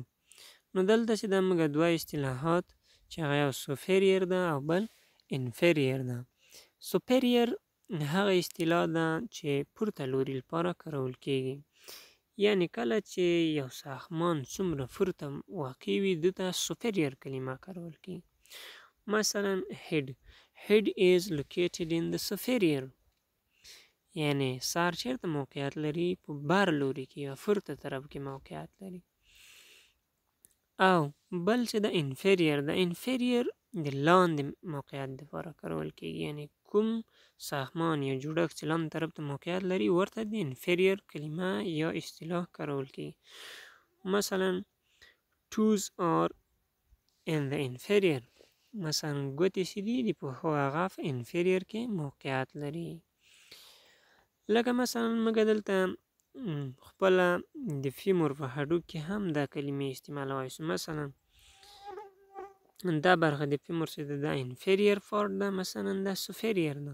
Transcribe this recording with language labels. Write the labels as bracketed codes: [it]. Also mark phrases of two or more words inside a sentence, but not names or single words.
[ps] نو دلته چې دا موږ دوه اصطلاحات چې هغه یو سوپیریر ده او بل انفیریر ده. سوپیریر هغه اصطلاح ده چې پورته لوري لپاره کارول کیږي. یعنې کله چې یو ساختمان څومره پورته واقع وي ده ته سوپیریر کلمه کارول کیږي. [en] مثلا head is located in the superior، [ps] یعنی سر چیرته موقعیت لري؟ په بر لوري کې یا پورته طرف کې موقعیت لري. او بل چې د انفیریر ده، انفیریر د لاندې موقعیت دپاره کارول کیږي. یعنی کوم ساختمان یا جوړښت چې لاندې طرف ته موقعیت لري ورته د انفیریر کلمه یا اصطلاح کارول کیږي. [en] مثلا toes are in the inferior، [ps] مثلا ګوتې چې دي د پښو هغه په انفیریر کې موقعیت لري. لکه مثلا موږ دلته خپله د فیمور په هډوکي کې هم دا کلمې استعمالولی شو. مثلا دا برخه د فیمور چې ده دا [en] inferior part [ps] ده، مثلا دا سوپیریر ده.